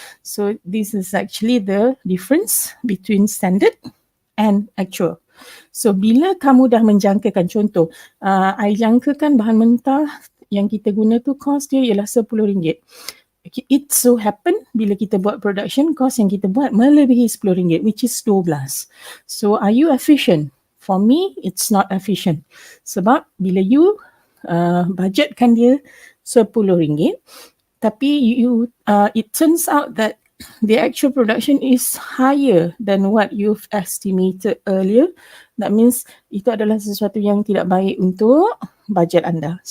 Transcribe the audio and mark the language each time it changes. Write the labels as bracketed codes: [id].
[en] So this is actually the difference between standard and actual. [ms] So bila kamu dah menjangkakan, contoh, I jangkakan bahan mentah yang kita guna tu cost dia ialah RM10. [en] It so happen [ms] bila kita buat production, cost yang kita buat melebihi RM10, [en] which is 12. So are you efficient? For me, it's not efficient. [ms] Sebab bila you budgetkan dia RM10, tapi [en] it turns out that the actual production is higher than what you've estimated earlier. That means [ms] itu adalah sesuatu yang tidak baik untuk budget anda.